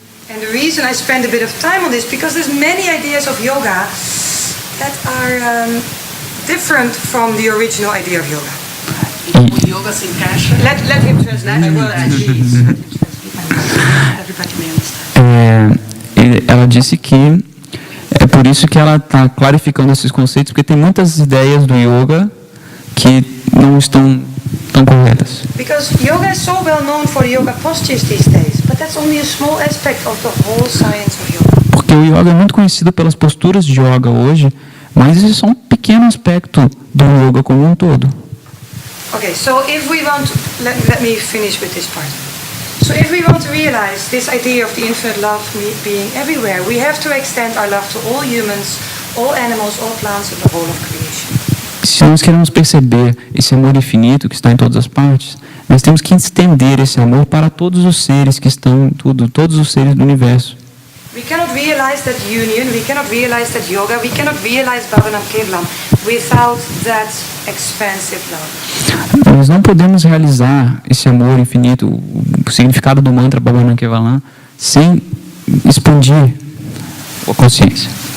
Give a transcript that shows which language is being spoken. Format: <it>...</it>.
<en>And the reason I spend a bit of time on this because there's many ideas of yoga that are different from the original idea of yoga.</en> <pt>O yoga se encaixa.</pt> <en>Let him translate. Everybody may understand.</en> <pt>Ela disse que é por isso que ela está clarificando esses conceitos, porque tem muitas ideias do yoga que não estão tão corretas.</pt> <en>Because yoga is so well known for yoga postures these days, but that's only a small aspect of the whole science of yoga.</en> <pt>Porque o yoga é muito conhecido pelas posturas de yoga hoje, mas isso é só um pequeno aspecto do yoga como um todo.</pt> <en>Okay, so if we want to, let me finish with this part. So if we want to realize this idea of the infinite love being everywhere, we have to extend our love to all humans, all animals, all plants, and the whole of creation.</en> <pt>Se nós queremos perceber esse amor infinito que está em todas as partes, Nós temos que estender esse amor para todos os seres que estão em tudo, todos os seres do universo.</pt> <en>We cannot realize that union, we cannot realize that yoga, we cannot realize Bhavanam Kevalam without that expansive love.</en> <pt>Nós não podemos realizar esse amor infinito, o significado do mantra Bhavanam Kevalam, sem expandir a consciência.</pt>